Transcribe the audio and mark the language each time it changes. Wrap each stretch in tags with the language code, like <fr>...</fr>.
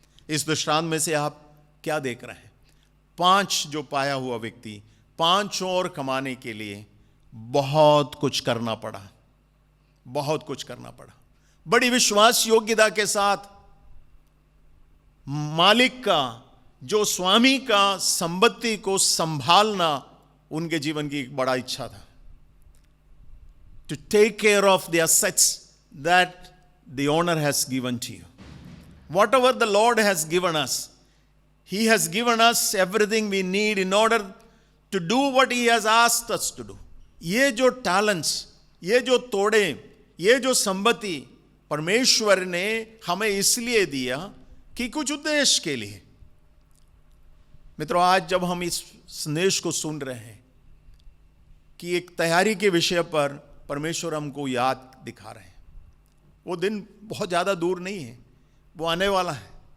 <hi>इस दृष्टांत में से आप क्या देख रहे हैं? 5 जो पाया हुआ व्यक्ति 5 और कमाने के लिए बहुत कुछ करना पड़ा, बहुत कुछ करना पड़ा। बड़ी विश्वास योग्यता के साथ मालिक का, जो स्वामी का संपत्ति को संभालना उनके जीवन की एक बड़ा इच्छा था।</hi> <en>To take care of the assets that the owner has given to you. Whatever the Lord has given us, He has given us everything we need in order to do what He has asked us to do.</en> <hi>ये जो talents, ये जो तोड़े, ये जो संपत्ति परमेश्वर ने हमें इसलिए दिया कि कुछ उद्देश्य के लिए। मित्रों, आज जब हम इस संदेश को सुन रहे हैं कि एक तैयारी के विषय पर परमेश्वर हमको याद दिखा रहे हैं, वो दिन बहुत ज़्यादा दूर नहीं है, वो आने वाला है।</hi>